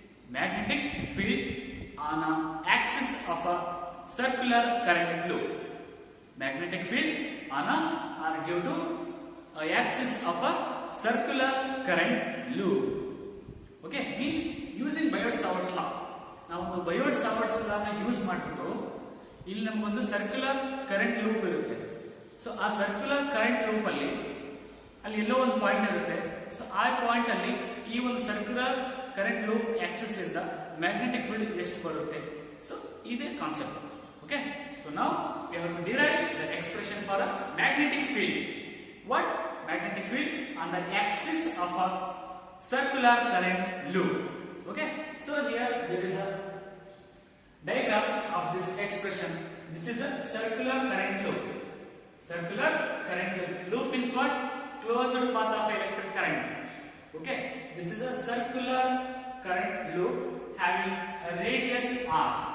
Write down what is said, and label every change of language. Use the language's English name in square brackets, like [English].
[English] Magnetic field on an axis of a circular current loop. Magnetic field on a due to a axis of a circular current loop. Okay, means using Biot-Savart's law. [Kannada] ನಾವು ಒಂದು Biot-Savart's law ನ use ಮಾಡಿಬಿಟ್ಟು ಇಲ್ಲಿ ನಮಗೊಂದು circular current loop ಇರುತ್ತೆ. So ಆ circular current loop ಅಲ್ಲಿ ಎಲ್ಲೋ ಒಂದು ಪಾಯಿಂಟ್ ಇರುತ್ತೆ. ಸೊ ಆ ಪಾಯಿಂಟ್ ಅಲ್ಲಿ ಈ ಒಂದು ಸರ್ಕ್ಯುಲರ್ ಕರೆಂಟ್ ಲೂಪ್ ಆಕ್ಸಿಸ್ ಇಂದ ಮ್ಯಾಗ್ನೆಟಿಕ್ ಫೀಲ್ಡ್ ಎಷ್ಟು ಬರುತ್ತೆ. ಸೊ ಇದೇ ಕಾನ್ಸೆಪ್ಟ್. [English] okay, so [Kannada] ನಾವು [English] We have to derive the expression for a magnetic field. What? Magnetic field on the axis of a circular current loop. Okay, so here there is a diagram of this expression. This is a circular current loop. Circular current loop means what? Closed path of electric current. Okay, this is a circular current loop having a radius r.